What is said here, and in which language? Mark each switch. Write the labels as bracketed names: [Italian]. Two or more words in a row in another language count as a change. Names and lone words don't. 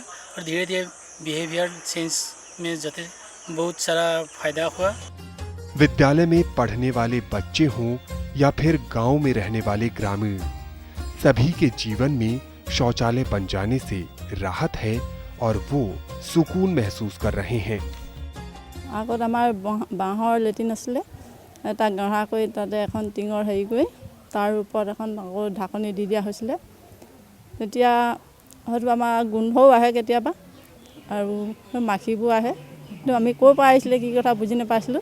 [Hindi] और धीरे धीरे [English] behavior change [Hindi] में जाते बहुत सारा फ़ायदा हुआ। विद्यालय में पढ़ने वाले बच्चे हों या फिर गांव में रहने वाले ग्रामीण, सभी के जीवन में शौचालय बन जाने से राहत है और वो सुकून महसूस कर रहे हैं। [Assamese] আগত আমাৰ বাঁহৰ লেট্ৰিন আছিলে, এটা গঢ়া কৰি তাতে এখন টিঙৰ হেৰি কৰি তাৰ ওপৰত এখন আকৌ ঢাকনি দি দিয়া হৈছিলে। তেতিয়া হয়তো আমাৰ গোন্ধও আহে কেতিয়াবা আৰু মাখিবোৰ আহে, কিন্তু আমি ক'ৰ পৰা আহিছিলে কি কথা বুজি নাপাইছিলোঁ।